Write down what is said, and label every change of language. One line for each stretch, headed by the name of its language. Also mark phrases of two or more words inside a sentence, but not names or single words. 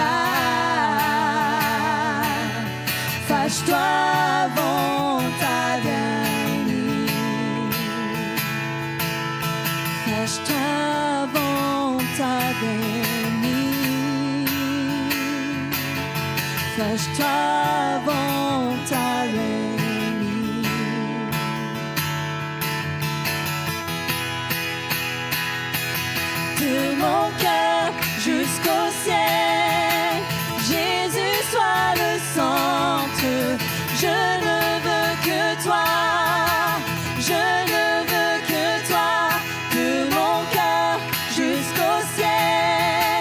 Portuguese: andar, faz tua vontade em mim, faz tua vontade em mim, faz tua vontade em mim.
French: De mon cœur jusqu'au ciel, Jésus soit le centre. Je ne veux que toi, je ne veux que toi, de mon cœur jusqu'au ciel.